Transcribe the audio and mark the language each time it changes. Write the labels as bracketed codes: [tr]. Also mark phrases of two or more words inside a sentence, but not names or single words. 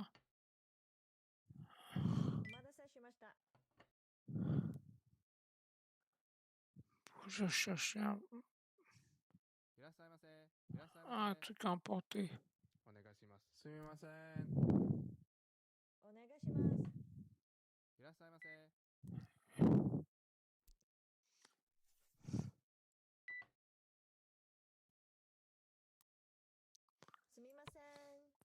[ja] お待たせしました。 [fr] Faut que je cherche [ja] いらっしゃいませ。いらっしゃいま [fr] un [ja] せ。 [fr] truc à emporter. [ja] お願いします。すみません。お願いします。いらっしゃいませ。すみません。